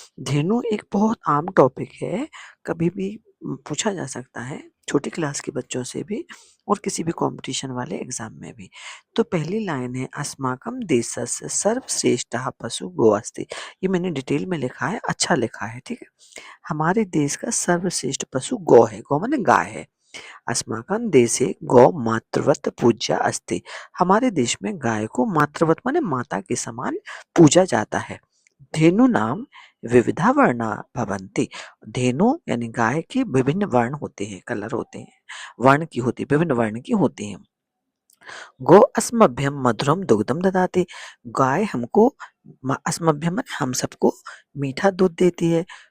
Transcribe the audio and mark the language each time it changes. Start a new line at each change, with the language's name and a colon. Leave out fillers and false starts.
Hindi: धेनु एक बहुत आम टॉपिक है, कभी भी पूछा जा सकता है, छोटी क्लास के बच्चों से भी और किसी भी कंपटीशन वाले एग्जाम में भी। तो पहली लाइन है,
Sanskrit: अस्माकं देशस्य सर्वश्रेष्ठः पशु गो अस्ति।
Hindi: ये मैंने डिटेल में लिखा है, अच्छा लिखा है, ठीक है। हमारे देश का सर्वश्रेष्ठ पशु गौ है। गौ माने गाय है।
Sanskrit: अस्माकं देशे गौ मातृवत पूज्या अस्ति।
Hindi: हमारे देश में गाय को मातृवत माने माता के समान पूजा जाता है।
Sanskrit: धेनु नाम विविधा वर्णा भवन्ति।
Hindi: धेनु यानी गाय के विभिन्न वर्ण होते हैं, कलर होते हैं, वर्ण की होती, विभिन्न वर्ण की होती हैं।
Sanskrit: गो अस्मभ्यम मधुरम दुग्धम ददाति।
Hindi: गाय हमको अस्मभ्यम माने हम सबको मीठा दूध देती है।